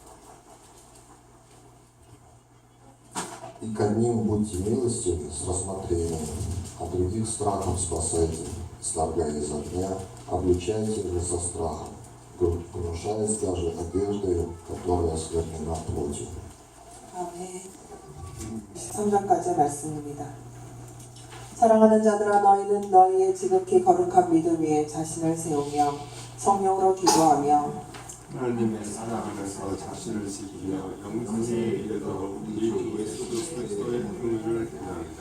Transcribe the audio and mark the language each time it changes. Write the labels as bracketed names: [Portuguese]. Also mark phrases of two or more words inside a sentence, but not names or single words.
[Russian] И к одним будьте милостивы с рассмотрением, а других страхом спасайте, сторгая из огня, обличайте же со страхом, гнушаясь даже одеждой, которая осквернена плотью. [Korean] 아멘. 13절까지의 말씀입니다. 사랑하는 자들아, 너희는 너희의 지극히 거룩한 믿음 위에 자신을 세우며 성령으로 기도하며 하나님의 사랑 안에서 자신을 지키며 영생에 이르도록 우리 주 예수 그리스도의 긍휼을 구합니다.